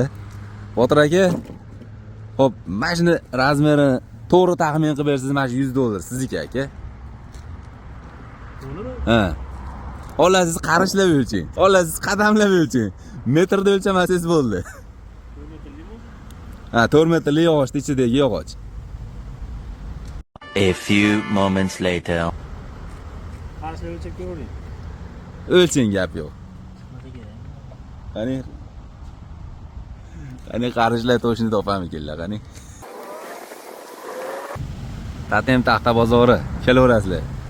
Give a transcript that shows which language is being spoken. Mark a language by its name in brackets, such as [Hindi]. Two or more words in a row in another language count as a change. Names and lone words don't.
[Uzbek] Botir aka, hop, mana shuni razmerini to'g'ri taxmin qilib bersangiz, mana shu $100 sizniki aka. To'g'rimi? Ha. Olasiz qarichlab o'lching. Olasiz qadamlab o'lching. Metrda o'lchamasangiz bo'ldi. 4 metrlimi? Ha, 4 metrli yog'ochni ichidagi yog'och. [English] A few moments later. [Uzbek] Qarashlar o'lchab ko'ring. O'lching, gap yo'q. Qani? Qani qarishlar to'shini topamikinlar, qani? Tatem taxta bozori, kelaverasizlar.